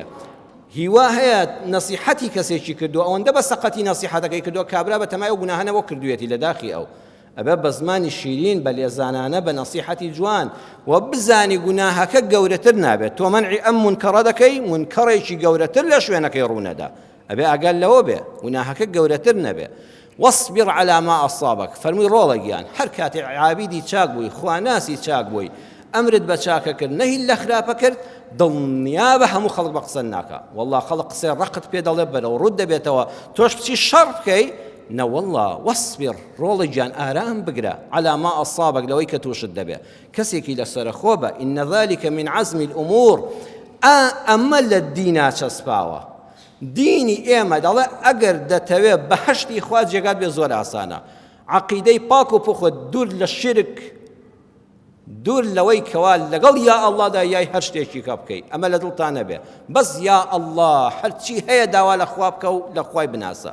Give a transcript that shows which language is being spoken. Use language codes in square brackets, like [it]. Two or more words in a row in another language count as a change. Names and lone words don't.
[ckb] هیوا هەیە نەسیحەتی کەسێکی کردو ئەوەندە بە سەقەتی نەسیحەتەکەی کردو کابرا بە تەمای و گوناهانەوە کردوێتی لە داخی ئەو ئەبێ بە زمانی شیرین بە لێزانانە بە نەسیحەتی جوان و بزانی گوناهەکە گەورەتر نابێت تۆ مەنعی ئەم منکەڕە دەکەی منکەڕێکی گەورەتر لە شوێنەکەی ڕوونەدا ئەبێ ئاگال لەوە بێ گوناهەکە گەورەتر نەبێ. [ar] واصبر على ما أصابك [ckb] فەرمووی ڕۆڵە گیان هەر کاتێ عابیدی چاک بووی خواناسی چاک بووی ئەمرت بە چاکە کرد نەهی لە خراپە کرد دڵنیا بە هەموو خەڵک بە قسە ناکە والله خەڵک قسەی ڕقت پێ دەڵێ بەرەو ڕوود دەبێتەوە تۆش بچی شەڕ بکەی نەوەڵڵا وەسبر ڕۆڵی گیان ئارام بگرە [ar] على ما ئەصابك [ckb] لەوەی کە تووشت دەبێ کەسێکی لەسەرە خۆ بە [ar] ئین ذلك من عزم الأمور [ckb] ئەمە لە دینا چەسپاوە دینی ئێمە دەڵێ ئەگەر دەتەوێت بەهەشتی خوا جێگات بێ زۆر ئاسانە عەقیدەی پاک و پوخت دوور لە شرک دوور لەوەی کەوا لەگەڵ یا ئەڵڵادا یای هەر شتێکی کە بکەی ئەمە لە دڵتان نەبێ بەس [ar] یا ئەڵڵا [ckb] هەرچی هەیە داوا لە خوا بکە و لە خوای بناسە.